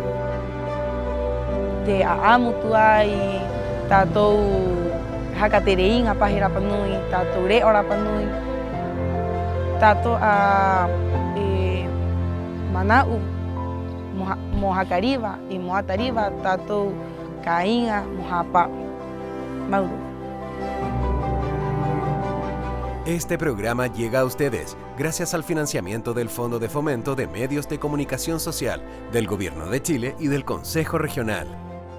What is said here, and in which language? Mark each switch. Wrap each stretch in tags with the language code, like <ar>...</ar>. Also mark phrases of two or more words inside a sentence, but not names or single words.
<rap>Te aamu tua i tātou haka te rei ngā pahi rapanui, tātou re o rapanui, tātou a manau mo hakariwa i mo atariwa tātou ka inga mo hapa mauru.</rap> <es>Este programa llega a ustedes gracias al financiamiento del Fondo de Fomento de Medios de Comunicación Social del Gobierno de Chile y del Consejo Regional.</es>